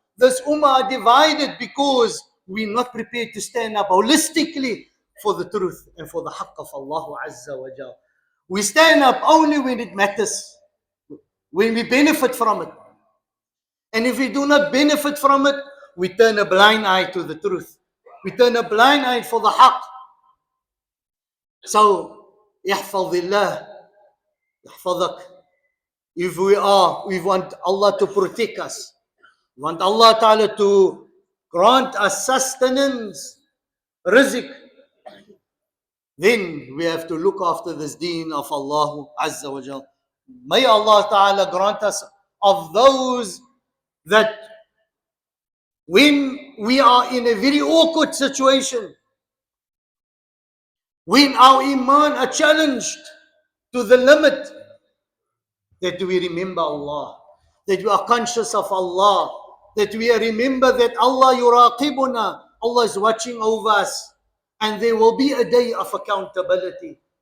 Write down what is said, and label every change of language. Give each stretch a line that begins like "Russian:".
English: This ummah are divided because we're not prepared to stand up holistically for the truth and for the haqq of Allah Azza wa Jal. We stand up only when it matters, when we benefit from it. And if we do not benefit from it, we turn a blind eye to the truth. We turn a blind eye for the haqq.
Arabic: So, يحفظ الله يحفظك.
English: If we want Allah to protect us, we want Allah Ta'ala to grant us sustenance, rizq, then we have to look after this deen of Allah Azza wa Jal. May Allah Ta'ala grant us of those that when we are in a very awkward situation, when our iman are challenged to the limit, that we remember Allah, that we are conscious of Allah, that we remember that Allah yuraqibuna, Allah is watching over us, and there will be a day of accountability.